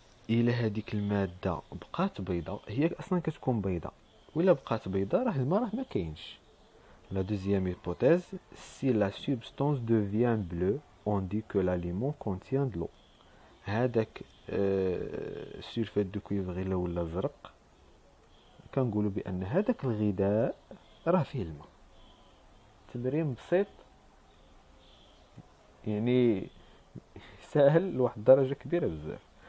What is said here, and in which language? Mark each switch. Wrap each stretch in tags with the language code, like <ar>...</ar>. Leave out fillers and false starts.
<ar>إلا هذيك المادة بقات بيضاء، هي أصلا كتكون بيضاء، وإلا بقات بيضاء راه الماء راه ما كاينش.</ar> <fr>La deuxième hypothèse, si la substance devient bleue, on dit que l'aliment contient de l'eau.</fr> <ar>هذاك سولفات دو كويفر إلا ولا زرق كنقولوا بأن هذاك الغذاء راه فيه الماء. تمرين بسيط يعني سهل لواحد الدرجة كبيرة بزاف.</ar>